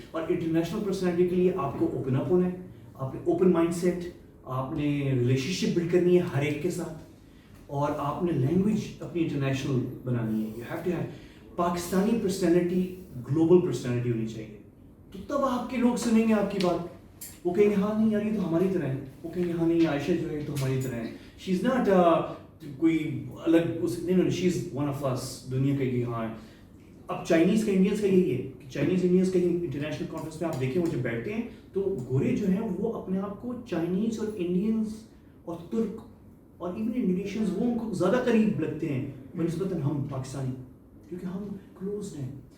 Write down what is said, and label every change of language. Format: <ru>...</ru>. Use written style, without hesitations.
<ur>اور international personality کے لیے آپ کو اوپن اپ ہونا ہے، آپ نے اوپن مائنڈ سیٹ، آپ نے ریلیشن شپ بلڈ کرنی ہے ہر ایک کے ساتھ، اور آپ نے لینگویج اپنی انٹرنیشنل بنانی ہے.</ur> <en>you have to have Pakistani personality,</en> <ur>global personality ہونی چاہیے. تو تب آپ کے لوگ سنیں گے آپ کی بات. وہ کہیں گے ہاں نہیں یار یہ تو ہماری طرح ہے. وہ کہیں گے ہاں نہیں عائشہ جو ہے تو ہماری طرح ہے.</ur> <en>she is not</en> <ur>کوئی الگ، نہیں،</ur> <en>She is one of us.</en> <ur>دنیا کا یہ ہاں. اب چائنیز کا انڈینس کا یہی ہے کہ چائنیز انڈینس کہیں انٹرنیشنل کانفرنس میں آپ دیکھیں وہ جب بیٹھتے ہیں تو گورے جو ہیں وہ اپنے آپ کو چائنیز اور انڈینس اور ترک اور ایون انڈونیشینز وہ ان کو زیادہ قریب لگتے ہیں بنسبتاً ہم پاکستانی، کیونکہ ہم کلوزڈ ہیں.</ur>